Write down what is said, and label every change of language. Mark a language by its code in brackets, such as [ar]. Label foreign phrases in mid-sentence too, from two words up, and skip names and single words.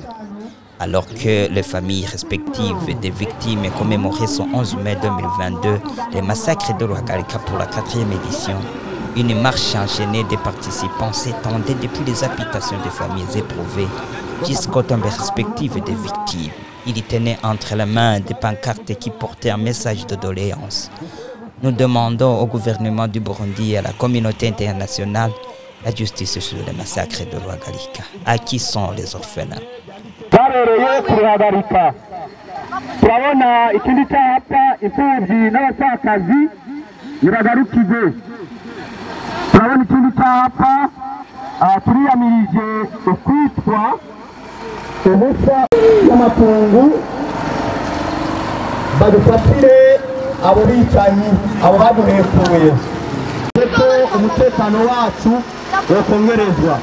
[fr] Alors que les familles respectives des victimes commémoraient son 11 mai 2022 les massacres de Ruhagarika pour la 4e édition, une marche enchaînée des participants s'étendait depuis les habitations des familles éprouvées jusqu'aux tombes respectives des victimes. Il tenait entre les mains des pancartes qui portaient un message de doléance. Nous demandons au gouvernement du Burundi et à la communauté internationale la justice sur le massacre de Ruhagarika. À qui sont les orphelins? [rn] Barereye ku Ruhagarika turabona ikindi cyapa imfubyi n'abapfakazi iragarukize. Turabona ikindi cyapa turiyamirije ukwitwa ubusa y'amatungo badufatire abo bicanyi abo baduhekuye ko umutekano wacu wokongerezwa.